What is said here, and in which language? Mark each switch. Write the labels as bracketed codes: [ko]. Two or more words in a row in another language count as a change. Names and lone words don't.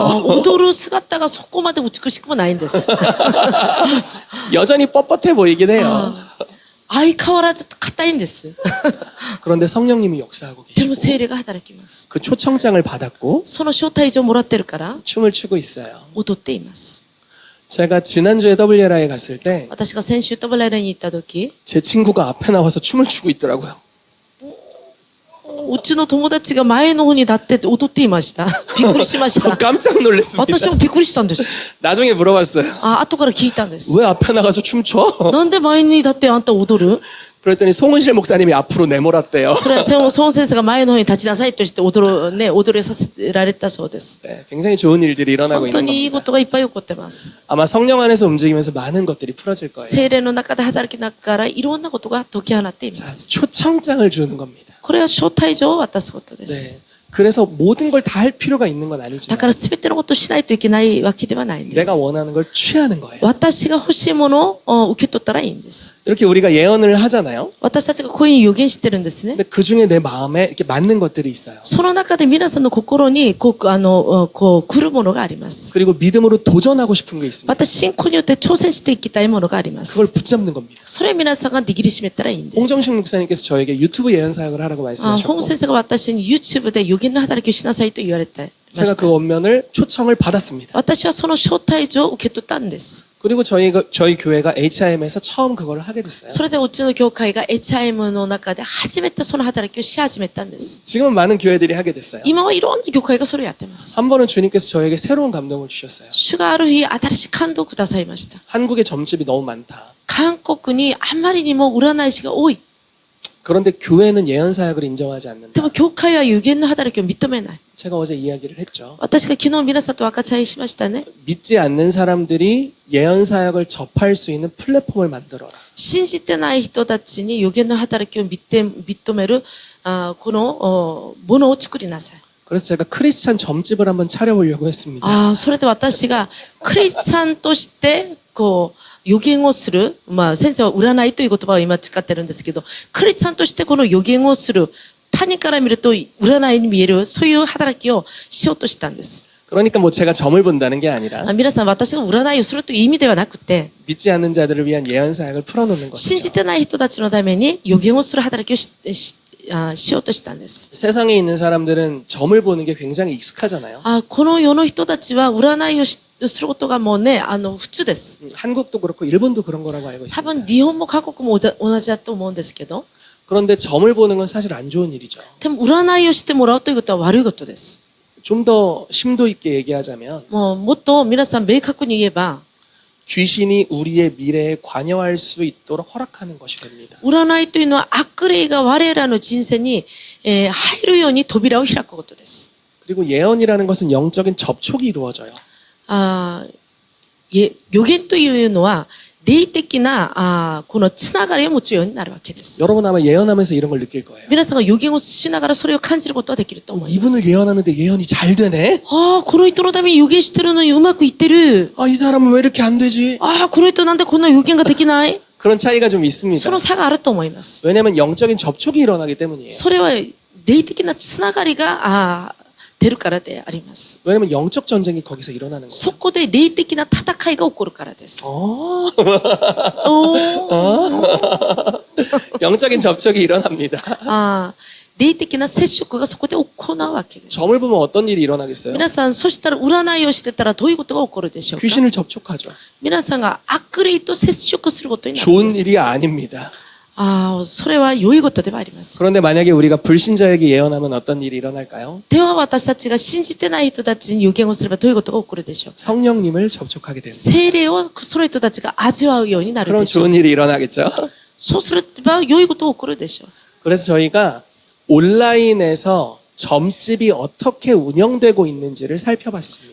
[ja] 踊る姿がそこまで美しくもないんです。 [ko] 여전히 뻣뻣해 보이긴 해요. [ja] 相変わらず硬いんです。 [ko] 그런데 성령님이 역사하고 [ja] でも [ko] 계시고 [ja] 聖霊が働きます。 [ko] 그 초청장을 받았고 [ja] その招待状をもらってるから [ko] 춤을 추고 있어요. [ja] 踊っています。 [ko] 제가 지난주에 WR에 갔을 때 제 [ja] 私が先週タブラレに行った時、 [ko] 친구가 앞에 나와서 춤을 추고 있더라고요. [ja] うちの友達が前の方に立って踊っていました。びっくりしまし [ko] 저 [ja] た。 [ko] 깜짝 놀랐습니다. [ja] 私もびっくりしたんです。 [ko] 나중에 물어봤어요. [ja] 後から聞いたんです。 [ko] 왜 앞에 나가서 춤춰? [ja] なんで前に立ってあんた踊る？ [ko] 그랬더니 송은실 목사님이 앞으로 내몰았대요. [ja] それはソン先生が前の方に立ちなさいとして踊りさせられたそうです。 [ko] 네, 굉장히 좋은 일들이 일어나고 [ja] 本当 [ko] 있는 [ja] にいい [ko] 겁니다. [ja] ことがいっぱい起こってます。 [ko] 아마 성령 안에서 움직이면서 많은 것들이 풀어질 거예요. [ja] 聖霊の中で働きながらいろんなことが解き放っていま [ko] 자, [ja] す。 [ko] 초청장을 주는 겁니다. [ja] これは招待状を渡すことで [ko] 네. [ja] す。 [ko] 그래서 모든 걸 다 할 필요가 있는 건 [ja] だ [ko] 아니지만 [ja] から全てのことをしないといけないわけではないんです [ko] 내가 。 원하는 걸 취하는 거예요. [ja] 私が欲しいものを受け取ったらいいんです。 [ko] 이렇게 우리가 예언을 하잖아요. [ja] 私たちがこういう予言してるんですね。 [ko] 근데 그 중에 내 마음에 이렇게 맞는 것들이 있어요. [ja] その中で皆さんの心にこう来るものがあります。 [ko] 그리고 믿음으로 도전하고 싶은 게 있습니다. [ja] また信仰によって挑戦していきたいものがあります。 [ko] 그걸 붙잡는 겁니다. [ja] それを皆さんが握りしめたらいいんです。 [ko] 홍정식 목사님께서 저에게 유튜브 예언 사역을 하라고 [ja] 本 [ko] 말씀하셨고 [ja] 先生が私に YouTube で予言の働きをしなさいと言われてま [ko] 제가 [ja] した。 [ko] 그 원면을 초청을 받았습니다. [ja] 私はその招待状を受け取ったんです。 [ko] 그리고 저희 교회가 HIM에서 처음 그걸 하게 됐어요. [ja] それでうちの教会が HIM の中で初めてその働きをし始めたんです。 [ko] 지금은 많은 교회들이 하게 됐어요. [ja] 今はいろんな教会がそれをやってます。 [ko] 한 번은 주님께서 저에게 새로운 감동을 주셨어요. [ja] 主がある日新しい感動をくださいました。 [ko] 한국에 점집이 너무 많다. [ja] 韓国にあまりにも占い師が多い。 [ko] 그런데 교회는 예언 사역을 인정하지 [ja] で [ko] 않는다. [ja] も教会は予言の働きを認めない。 [ko] 제가 어제 이야기를 했죠. [ja] 私が昨日皆さんと分かち合いしましたね。 [ko] 믿지 않는 사람들이 예언 사역을 접할 수 있는 플랫폼을 만들어라. [ja] 信じてない人たちに予言の働きを認めるこのものを作りなさい。 [ko] 그래서 제가 크리스찬 점집을 한번 차려보려고 했습니다. [ja] それで私がクリスチャンとしてこう予言をする、まあ先生は占いという言葉を今使ってるんですけど、クリスチャンとしてこの予言をする、他人から見ると占いに見える、そういう働きをしようとしたんです。 [ko] 그러니까 뭐 제가 점을 본다는 게 아니라 [ja] 皆さん、私が占いをするという意味ではなくて、 [ko] 믿지 않는 자들을 위한 예언 사역을 풀어놓는 [ja] 信じ [ko] 것이죠. [ja] てない人たちのために予言をする働きをしようとしたんです。 [ko] 세상에 있는 사람들은 점을 보는 게 굉장히 익숙하잖아요. [ja] この世の人たちは占いをすることがもうね、普通です。 [ko] 한국도 그렇고 일본도 그런 거라고 알고 [ja] 多 [ko] 있습니다. [ja] 分日本も韓国も同じだと思うんですけど、 [ko] 그런데 점을 보는 건 사실 안 좋은 일이죠. [ja] でも占いをしてもらうということは悪いことです。 [ko] 좀 더 심도 있게 얘기하자면 [ja] もっと皆さん明確に言えば、 [ko] 귀신이 우리의 미래에 관여할 수 있도록 허락하는 것이 됩니다. [ja] 占いというのは悪霊が我らの人生に、入るように扉を開くことです。 [ko] 그리고 예언이라는 것은 영적인 접촉이 이루어져요. [ja] 予言というのは霊的なこのつながりを持つようになるわけです。 [ko] 여러분 아마 예언하면서 이런 걸 느낄 거예요. [ja] 皆さんが予言をしながらそれを感じることはできると思いま [ko] 이분을 [ja] す。 [ko] 예언하는데 예언이 잘 되네? [ja] この人のために予言してるのにうまくいってる。 [ko] 이 사람은 왜 이렇게 안 되지? [ja] この人なんでこんな予言ができない。 [ko] 그런 차이가 좀 있습니다. [ja] その差があると思います。 [ko] 왜냐하면 영적인 접촉이 일어나기 때문이에요. [ja] それは霊的なつながりが出るからであります。 [ko] 왜냐하면 영적 전쟁이 거기서 일어나는 [ja] そ [ko] 거예요. [ja] こで霊的な戦いが起こるからです。 [ko] 영적인 접촉이 일어납니다. [ja] 霊的な接触がそこで行うわけです。 [ko] 점을 보면 어떤 일이 일어나겠어요? [ja] 皆さん、そしたら占いをしてたらどういうことが起こるでしょうか。 [ko] 귀신을 접촉하죠. [ja] 皆さんが悪霊と接触することになるん [ko] 좋은 [ja] です。 [ko] 일이 아닙니다. [ja] それは良いことではありません。 [ko] 그런데 만약에 우리가 불신자에게 예언하면 어떤 일이 일어날까요? [ja] では私たちが信じてない人たちに予言をすればどういうことが起こるでしょうか。 [ko] 성령님을 접촉하게 됩니다. [ja] 聖霊をその人たちが味わうようになる [ko] 그럼 [ja] でしょう。 [ko] 좋은 일이 일어나겠죠. [ja] そうすれば良いことが起こるでしょう。 [ko] 그래서 저희가 온라인에서 점집이 어떻게 운영되고 있는지를 살펴봤습니다.